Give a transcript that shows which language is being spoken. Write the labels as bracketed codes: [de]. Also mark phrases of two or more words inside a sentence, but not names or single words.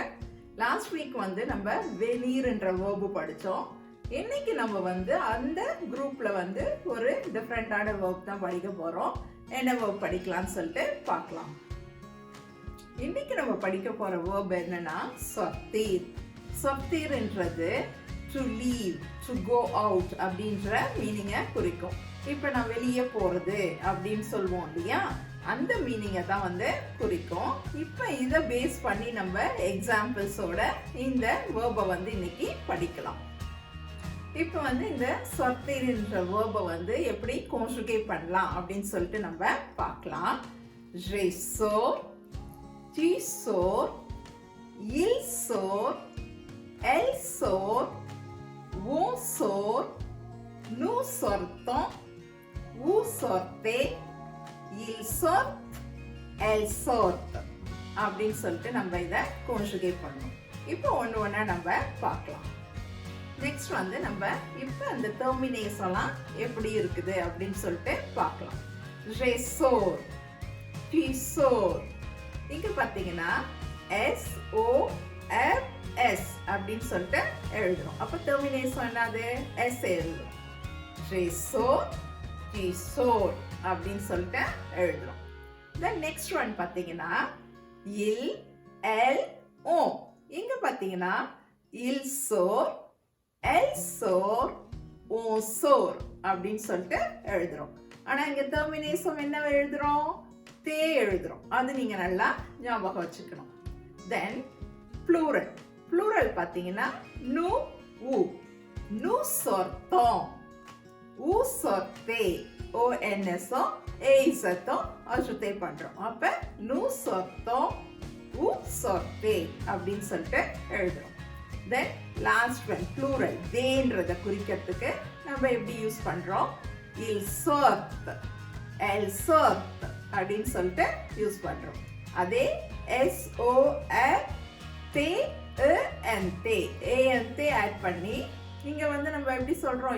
[en] last week [ta] வந்து நம்ம வெளியர்ன்ற verb படிச்சோம். இன்னைக்கு நம்ம வந்து அந்த குரூப்ல வந்து ஒரு டிஃபரெண்டான verb தான் படிக்க போறோம். என்ன verb படிக்கலாம்னு சொல்லிட்டு பார்க்கலாம். இன்னைக்கு நம்ம படிக்க போற verb என்னன்னா sortir. sortirன்றது [en] to leave, to go out [ta] அப்படின்ற மீனிங்கை குறிக்கும். இப்போ நான் வெளியே போறது அப்படின்னு சொல்லுவோம் இல்லையா, அந்த மீனிங்கை தான் வந்து குறிக்கும். இப்போ இதை பேஸ் பண்ணி நம்ம எக்ஸாம்பிள்ஸோட இந்த வேர்பை வந்து இன்னைக்கு படிக்கலாம். இப்போ வந்து இந்த sortirன்ற வேர்பை வந்து எப்படி கான்ஜுகேட் பண்ணலாம் அப்படின்னு சொல்லிட்டு நம்ம பார்க்கலாம். [fr] je sors, tu sors, il sort, elle sort, on sort, nous sortons, vous sortez, il sort, elle sort [ta] அப்படின்னு சொல்லிட்டு நம்ம இதை கான்ஜுகேட் பண்ணணும். இப்போ ஒன்று ஒன்றா நம்ம பார்க்கலாம். நெக்ஸ்ட் வந்து நம்ம இப்போ அந்த டெர்மினேஷன்லாம் எப்படி இருக்குது அப்படின்னு சொல்லிட்டு பார்க்கலாம். [fr] je sors, tu sors. [ta] இங்கே பார்த்தீங்கன்னா SORS அப்படின்னு சொல்லிட்டு எழுதுறோம். அப்போ டெர்மினேஷன் என்னது? S எழுதுறோம். [fr] je sors, tu sors [ta] அப்படின்னு சொல்லிட்டு எழுதுறோம். [en] then next one [ta] பார்த்தீங்கன்னா [fr] il, elle, on. இங்க பார்த்தீங்கன்னா il sort, elle sort, on sort [ta] அப்படின்னு சொல்லிட்டு எழுதுறோம். ஆனா இங்க டெர்மினேஷன் என்ன எழுதுறோம்? தே எழுதுறோம். அது நீங்க நல்லா ஞாபகம் வச்சுக்கணும். [en] then plural. [ta] ப்ளூரல் பார்த்தீங்கன்னா nous, vous. [fr] nous sortons, vous sortez. [ta] ONS-ம் AZ-ம் ajouté பண்றோம். அப்ப [fr] nous sortons, vous sortez [ta] அப்படின்னு சொல்லிட்டு எழுதுறோம். [en] then last one plural. [ta] தேன்றதை குறிக்கிறதுக்கு நம்ம எப்படி யூஸ் பண்றோம்? [fr] il sort, elle sort [ta] அப்படின்னு சொல்லிட்டு யூஸ் பண்றோம். அதே SORTENT ஆட் பண்ணி இங்க வந்து நம்ம எப்படி சொல்றோம்?